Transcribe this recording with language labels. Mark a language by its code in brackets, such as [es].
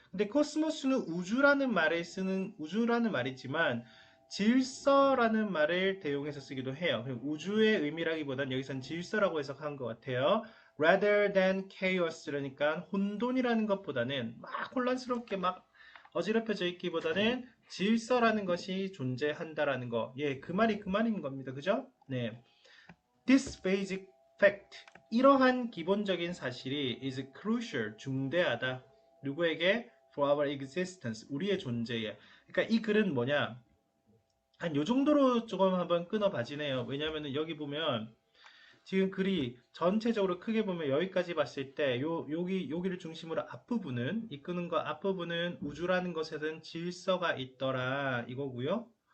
[ko] 근데 cosmos는 우주라는 말에 쓰는 우주라는 말이지만 질서라는 말을 대용해서 쓰기도 해요. 우주의 의미라기보단 여기선 질서라고 해석한 것 같아요. [en] rather than chaos, [ko] 그러니까 혼돈이라는 것보다는 막 혼란스럽게 막 어지럽혀져 있기보다는 질서라는 것이 존재한다라는 거. 예, 그 말인 겁니다. 그죠? 네. [en] This basic fact, [ko] 이러한 기본적인 사실이 [en] is crucial, [ko] 중대하다. 누구에게? [en] For our existence, [ko] 우리의 존재에. 그러니까 이 글은 뭐냐? 한 요 정도로 조금 한번 끊어봐지네요. 왜냐하면 여기 보면 지금 글이 전체적으로 크게 보면 여기까지 봤을 때 여기를 중심으로 앞부분은 이 끄는 거 앞부분은 우주라는 것에는 질서가 있더라 이거고요.